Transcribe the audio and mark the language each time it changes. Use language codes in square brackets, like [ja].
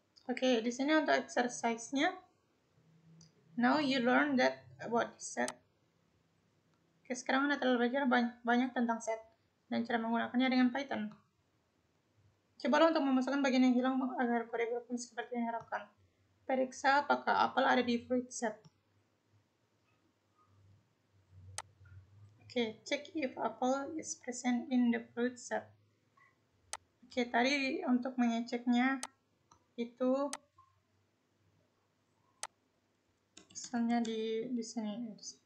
[id] Oke, di sini untuk exercise-nya. [en] Now you learn that about the set. [id] Oke, sekarang Anda telah belajar banyak tentang set dan cara menggunakannya dengan Python. Cobalah untuk memasukkan bagian yang hilang agar kode berfungsi seperti yang diharapkan. Periksa apakah apel ada di fruit set. [en] Oke, check if apple is present in the fruit set. [id] Oke, tadi untuk mengeceknya itu misalnya di sini.